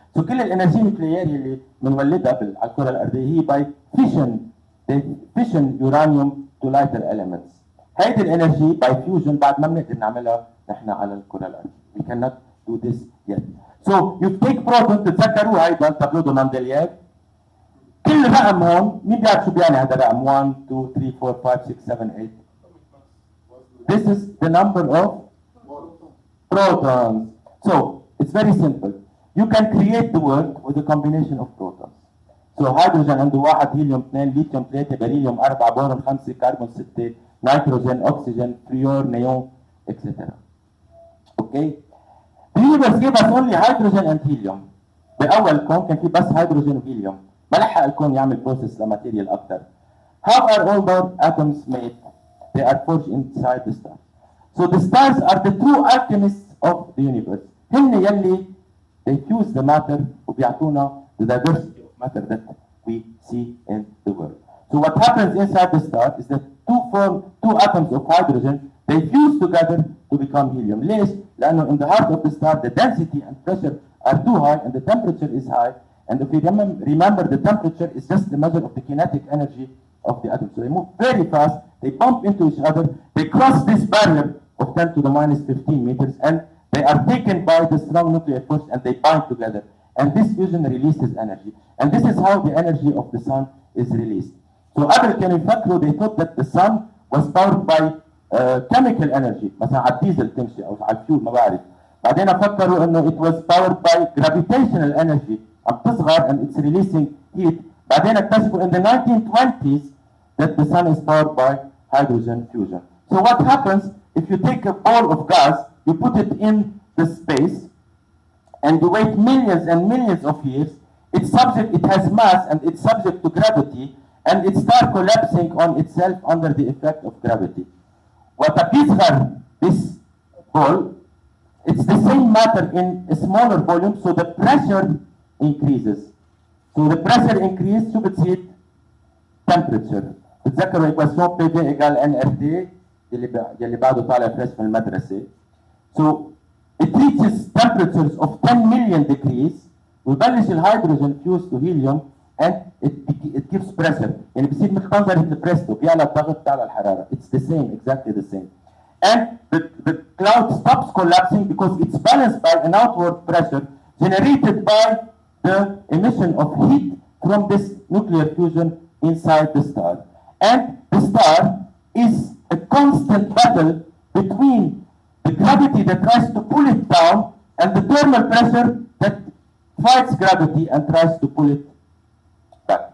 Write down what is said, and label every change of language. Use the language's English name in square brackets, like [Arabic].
[Arabic] So كل الانرجي النوكلييريه اللي بنولدها على الكره الارضيه هي [English] by fission. They fission uranium to lighter elements. [Arabic] هيدي الانرجي [English] by fusion [Arabic] بعد ما بنقدر نعملها نحن على الكره الارضيه. [English] We cannot do this yet. So you take proton. [Arabic] تتذكروا هيدا تابلو دو ماندليير. كل رقم هون مين بيعرف شو بيعني هذا الرقم 1 2 3 4 5 6 7 8. [English] This is the number of protons. So it's very simple. You can create the world with a combination of protons. [Arabic] So hydrogen عنده 1 هيليوم 2 ليثيوم 3 بريليوم 4 بورون 5 كربون 6 نيتروجين أكسجين فلور نيون etc. [English] Okay? The universe gave us only hydrogen and helium. [Arabic] بأول كون كان في بس هيدروجين وهيليوم. ما لحق الكون يعمل بروسيس لماتيريال أكثر. [English] How are all those atoms made? They are forged inside the stars. So the stars are the true alchemists of the universe. [Arabic] هن يلي [English] they fuse the matter [Arabic] وبيعطونا [English] the diversity of matter that we see in the world. So what happens inside the star is that two atoms of hydrogen they fuse together to become helium. [Arabic] ليش؟ لأنه [English] in the heart of the star the density and pressure are too high and the temperature is high And if you remember, the temperature is just the measure of the kinetic energy of the atoms. So they move very fast, they bump into each other, they cross this barrier of 10 to the minus 15 meters, and they are taken by the strong nuclear force and they bind together. And this fusion releases energy. And this is how the energy of the sun is released. [Arabic] So قبل كانوا يفكروا [English] they thought that the sun was powered by chemical energy، [Arabic] مثلا على الديزل تمشي أو على الفيول ما بعرف. بعدين فكروا إنه [English] it was powered by gravitational energy، [Arabic] عم تصغر [English] and it's releasing heat. [Arabic] بعدين اكتشفوا [English] in the 1920s that the sun is powered by hydrogen fusion. So what happens if you take a ball of gas, you put it in the space, and you wait millions and millions of years, it has mass and it's subject to gravity, and it starts collapsing on itself under the effect of gravity. [Arabic] وتبيصغر [English] this ball, it's the same matter in a smaller volume, so the pressure increases. So the pressure increase [Arabic] شو بتصير؟ [English] temperature. [Arabic] بتذكروا equation PV equal nRT يلي بعده طالع فريش من المدرسة. [English] So it reaches temperatures of 10 million degrees [Arabic] ويبلش الهيدروجين [English] fuse to helium and it gives pressure. [Arabic] يعني بصير مثل منظر البريستو بيعلى الضغط بتاعلى الحرارة. [English] It's the same, exactly the same. And the cloud stops collapsing because it's balanced by an outward pressure generated by the emission of heat from this nuclear fusion inside the star. And the star is a constant battle between the gravity that tries to pull it down and the thermal pressure that fights gravity and tries to pull it back.